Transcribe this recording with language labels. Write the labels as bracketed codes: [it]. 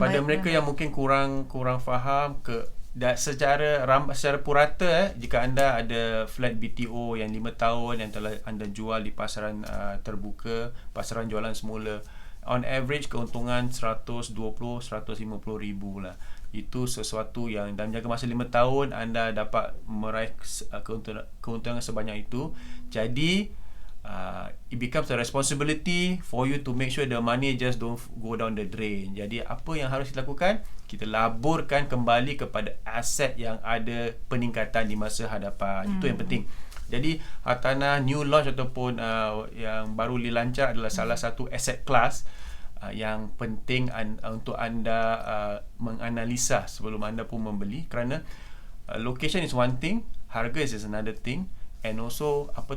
[ms] pada mereka yang mungkin kurang faham secara purata, jika anda ada flat BTO yang 5 tahun yang telah anda jual di pasaran terbuka, pasaran jualan semula, [en] on average [ms] keuntungan 120-150 ribu lah. Itu sesuatu yang dalam jangka masa 5 tahun anda dapat meraih keuntungan sebanyak itu. Jadi [en] it becomes a responsibility for you to make sure the money just don't go down the drain. [ms] Jadi apa yang harus dilakukan? Kita laburkan kembali kepada aset yang ada peningkatan di masa hadapan. Itu yang penting. Jadi hartanah new launch ataupun yang baru dilancar adalah salah satu asset class yang penting untuk anda menganalisa sebelum anda pun membeli, kerana [en] location is one thing, [ms] harga is another thing, [en] and also